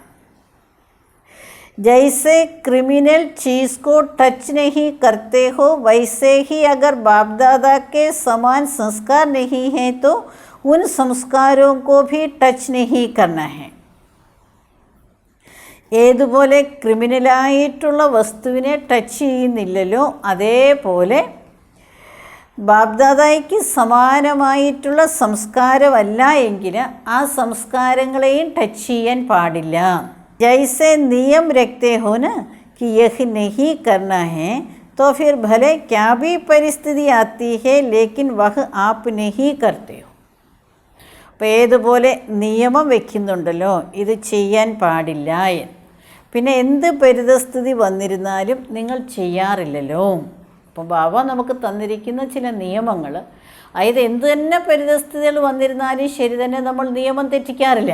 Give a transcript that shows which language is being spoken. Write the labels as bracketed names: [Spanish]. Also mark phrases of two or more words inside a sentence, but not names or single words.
[Hindi] जैसे क्रिमिनल चीज़ को टच नहीं करते हो वैसे ही अगर बाप दादा के समान संस्कार नहीं है तो उन संस्कारों को भी टच नहीं करना है. [Malayalam] ഏതുപോലെ ക്രിമിനലായിട്ടുള്ള വസ്തുവിനെ ടച്ച് ചെയ്യുന്നില്ലല്ലോ അതേപോലെ ബാപ്ദാദയ്ക്ക് സമാനമായിട്ടുള്ള സംസ്കാരമല്ല എങ്കിൽ ആ സംസ്കാരങ്ങളെയും ടച്ച് ചെയ്യാൻ പാടില്ല. [Hindi] जैसे नियम रखते हो ना कि यह नहीं करना है तो फिर भले क्या भी परिस्थिति आती है लेकिन वह आप नहीं करते हो. [Malayalam] അപ്പോൾ ഏതുപോലെ നിയമം വയ്ക്കുന്നുണ്ടല്ലോ ഇത് ചെയ്യാൻ പാടില്ല എന്ന്. പിന്നെ എന്ത് പരിതസ്ഥിതി വന്നിരുന്നാലും നിങ്ങൾ ചെയ്യാറില്ലല്ലോ. അപ്പോൾ ബാബ നമുക്ക് തന്നിരിക്കുന്ന ചില നിയമങ്ങൾ, അതായത് എന്ത് തന്നെ പരിതസ്ഥിതികൾ വന്നിരുന്നാലും ശരി തന്നെ നമ്മൾ നിയമം തെറ്റിക്കാറില്ല.